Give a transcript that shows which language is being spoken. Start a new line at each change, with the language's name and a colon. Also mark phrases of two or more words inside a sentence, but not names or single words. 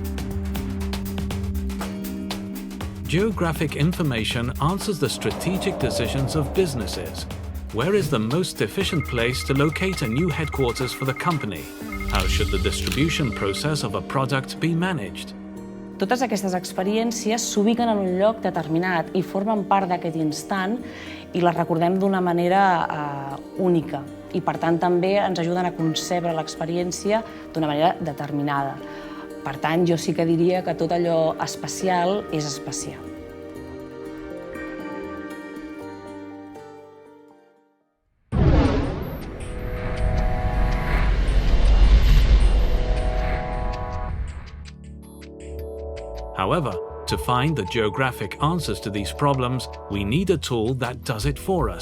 English: Geographic information answers the strategic decisions of businesses. Where is the most efficient place to locate a new headquarters for the company? How should the distribution process of a product be managed?
Catalan: Totes aquestes experiències s'ubiquen en un lloc determinat i formen part d'aquest instant i les recordem d'una manera única. I per tant també ens ajuden a concebre l'experiència d'una manera determinada. Per tant, jo sí que diria que tot allò especial és especial.
English: However, to find the geographic answers to these problems, we need a tool that does it for us.